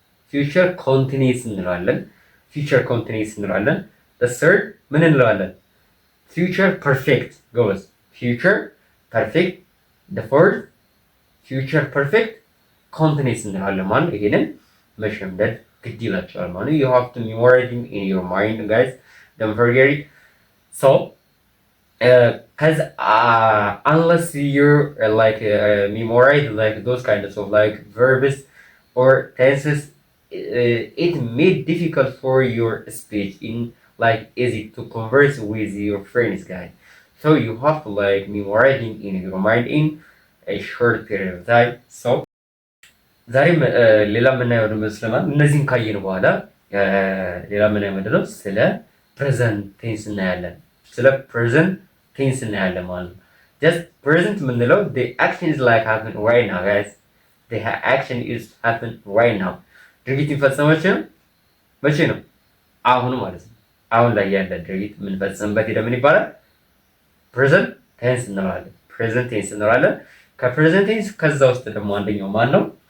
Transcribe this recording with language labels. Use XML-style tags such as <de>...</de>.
<am>ፊውቸር ኮንቲኒየስ እንለዋለን። ፊውቸር ኮንቲኒየስ እንለዋለን።</am> <en>the third</en> <am>ምን እንለዋለን? ፊውቸር ፐርፌክት ጎበዝ። ፊውቸር ፐርፌክት</am> <en>the fourth</en> <am>ፊውቸር ፐርፌክት ኮንቲኒየስ እንለዋለን ማለት ነው። ይሄንን መሸምደድ ግድ ይላቸዋል ማለት ነው።</am> <en>you have to memorize in your mind guys, don't forget it. So because unless you memorize like those kinds of like verbs or tenses, it made difficult for your speech in like easy to converse with your friends guys. So you have to like memorizing in your mind in a short period of time.</en> <am>So ዛሬም ሌላ የምናየው ደግሞ ስለማን እነዚህን ካየን በኋላ ሌላ የምናየው ምንድን ነው? ስለ ፕሬዘንት ቴንስ እናያለን። ስለ ፕሬዘንት ቴንስ እናያለን ማለት ነው። just present የምንለው</am> <en>the action is like happen right now guys. the action is happen right now.</en> <am>ድርጊት የሚፈጸመው መቼ ነው? አሁን ማለት ነው። አሁን ላይ ያለ ድርጊት የምንፈጽምበት ሄደ ምን ይባላል? ፕሬዘንት ቴንስ እንለዋለን። ፕሬዘንት ቴንስ እንለዋለን። ከፕሬዘንት ቴንስ ከዛ ውስጥ ደግሞ አንደኛው ማን ነው?</am>